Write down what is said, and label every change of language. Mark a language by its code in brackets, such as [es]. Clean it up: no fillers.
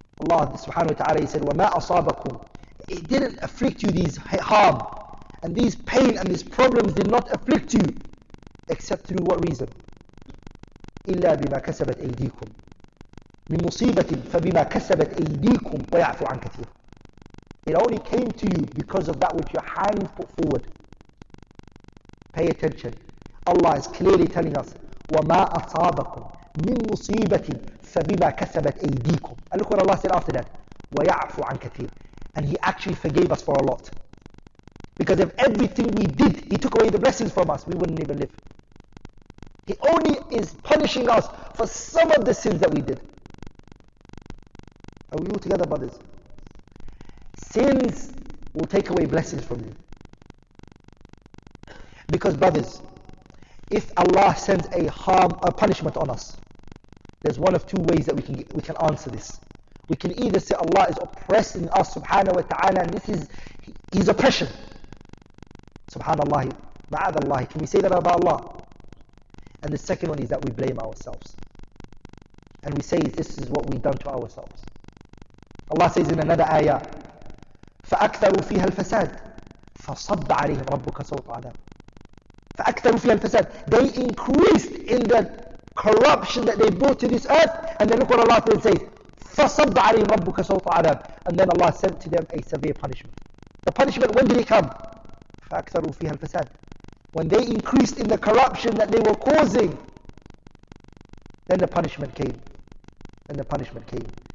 [en] Allah subhanahu wa ta'ala, He said, [ar] وَمَا أَصَابَكُم, [en] it didn't afflict you, these harm and these pain and these problems did not afflict you except through what reason? [ar] إِلَّا بِمَا كَسَبَتْ أَيْدِيكُم مِّن مُّصِيبَةٍ فَبِمَا كَسَبَتْ أَيْدِيكُم وَيَعْفُ عَنْ كَثِيرٍ. [en] It only came to you because of that which your hands put forward. Pay attention. Allah is clearly telling us, [ar] وَمَا أَصَابَكُم مِّن مُّصِيبَةٍ فَبِمَا كَسَبَتْ أَيْدِيكُم. [en] And look what Allah said after that. [ar] وَيَعْفُ عَنْ كَثِيرٍ. [en] And He actually forgave us for a lot. Because if everything we did, He took away the blessings from us, we wouldn't even live. He only is punishing us for some of the sins that we did. Are we all together, brothers? Sins will take away blessings from you. Because, brothers, if Allah sends a punishment on us, there's one of two ways that we can answer this. We can either say Allah is oppressing us subhanahu wa ta'ala, and this is His oppression. Subhanallah, ma'adallah. Can we say that about Allah? And the second one is that we blame ourselves. And we say this is what we've done to ourselves. Allah says in another ayah, [ar] فَأَكْثَرُوا فِيهَا الْفَسَادِ فَصَبَّ عَلَيْهِمْ رَبُّكَ سَوْطَ عَذَابٍ. فَأَكْثَرُوا فِيهَا الْفَسَادِ. [en] They increased in the corruption that they brought to this earth, and then look what Allah says, [ar] فَصَبَّ عَلَيْهِمْ رَبُّكَ سَوْطَ عَذَابٍ. [en] And then Allah sent to them a severe punishment. The punishment, when did it come? [ar] فَأَكْثَرُوا فِيهَا الْفَسَادِ. [en] When they increased in the corruption that they were causing, then the punishment came. Then the punishment came.